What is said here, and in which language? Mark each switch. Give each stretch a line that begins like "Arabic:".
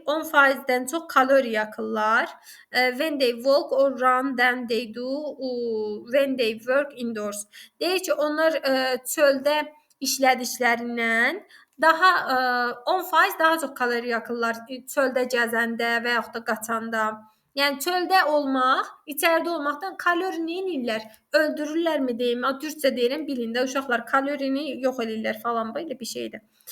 Azerbaijani: 10%-dən çox kalori yakırlar.
English: When they walk or run than they do when they work indoors.
Azerbaijani: Deyir ki, onlar çöldə işlədiklərindən daha 10% daha çox kalori yakırlar çöldə gəzəndə və yaxud da qaçanda. Yəni çöldə olmaq, içəridə olmaqdan kalori nə edirlər? Öldürürlərmi deyim? Türkcə deyirəm, bilin də uşaqlar kalorini yox edirlər falan belə bir şeydir.